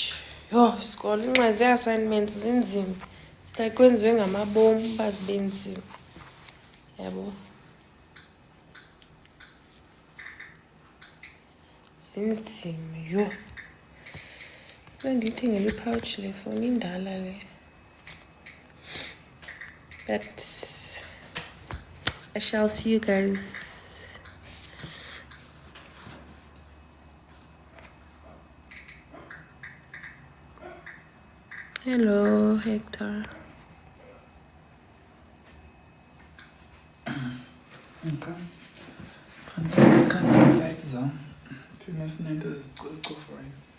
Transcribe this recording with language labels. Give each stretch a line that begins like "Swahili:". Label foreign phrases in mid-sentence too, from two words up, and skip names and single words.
Xhosa: Yho, isikolo incwadi zee-assignments zinzima. Like kwenziwe ngamabomu uba zibe nzima. Yabo. Zinzima, yho. Ndiyithengele i-pouch le fowuni indala le.
English: But I shall see you guys. Hello, Hector. Okay. Can't turn the lights on.
Xhosa: Thina sinento ezicofayo.